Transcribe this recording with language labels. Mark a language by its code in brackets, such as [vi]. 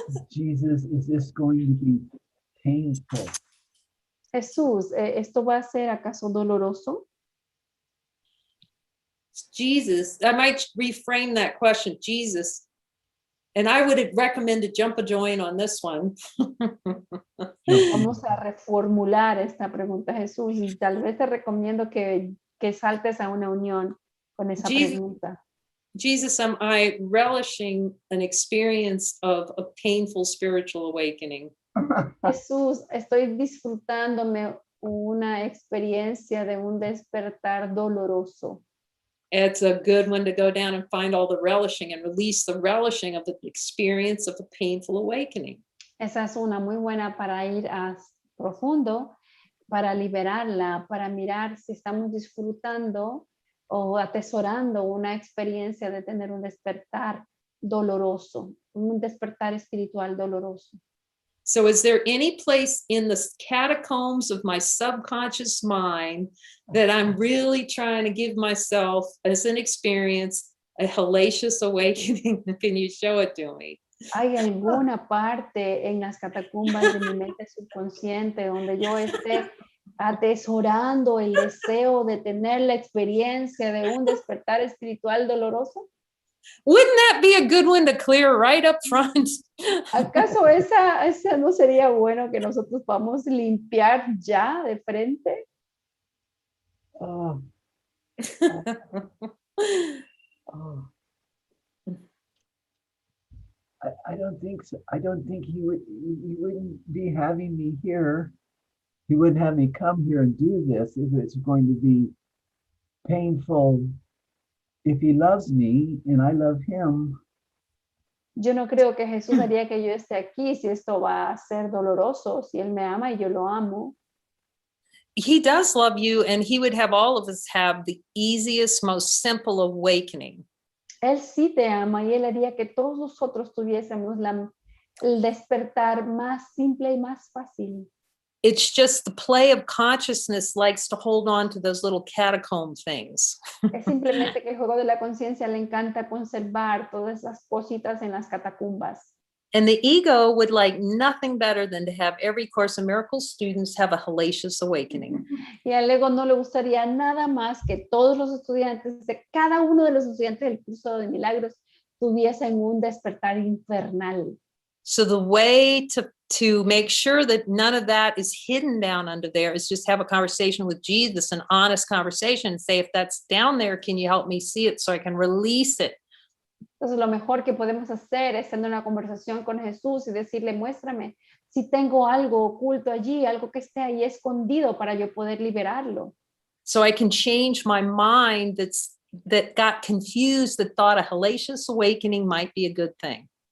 [en] Jesus, is this going to be painful? [es] Jesús, ¿esto va a ser acaso doloroso? [en] Jesus, I might reframe that question. Jesus, and I would recommend to jump a join on this one. [es] Vamos a reformular esta pregunta, Jesús, y tal vez te recomiendo que saltes a una unión con esa pregunta. [en] Jesus, am I relishing an experience of a painful spiritual awakening? [es] Jesús, estoy disfrutándome una experiencia de un despertar doloroso. [en] It's a good one to go down and find all the relishing and release the relishing of the experience of a painful awakening. [es] Esa es una muy buena para ir a profundo, para liberarla, para mirar si estamos disfrutando o atesorando una experiencia de tener un despertar doloroso, un despertar espiritual doloroso. [en] So is there any place in the catacombs of my subconscious mind that I'm really trying to give myself as an experience a hellacious awakening? Can you show it to me? [es] ¿Hay alguna parte en las catacumbas de mi mente subconsciente donde yo esté atesorando el deseo de tener la experiencia de un despertar espiritual doloroso? [en] Wouldn't that be a good one to clear right up front? [es] ¿Acaso esa no sería bueno que nosotros podamos limpiar ya de frente? Oh, oh. [en] I don't think so. I don't think he wouldn't be having me here. He wouldn't have me come here and do this if it's going to be painful. If he loves me and I love him, [es] Yo no creo que Jesús haría que yo esté aquí si esto va a ser doloroso, si Él me ama y yo lo amo. [en] He does love you, and he would have all of us have the easiest, most simple awakening. [es] Él sí te ama y Él haría que todos nosotros tuviésemos el despertar más simple y más fácil. [en] It's just the play of consciousness likes to hold on to those little catacomb things. [es] Es simplemente que el juego de la conciencia le encanta conservar todas esas cositas en las catacumbas. [en] And the ego would like nothing better than to have every Course in Miracles students have a hellacious awakening. [es] Y al ego no le gustaría nada más que todos los estudiantes, de cada uno de los estudiantes del curso de milagros, tuviesen un despertar infernal. [en] So the way to make sure that none of that is hidden down under there is just have a conversation with Jesus, an honest conversation, and say, if that's down there, can you help me see it so I can release it? [es] Entonces lo mejor que podemos hacer es tener una conversación con Jesús y decirle, muéstrame si tengo algo oculto allí, algo que esté ahí escondido para yo poder liberarlo. [en] So I can change my mind that got confused, that thought a hellacious awakening might be a good thing.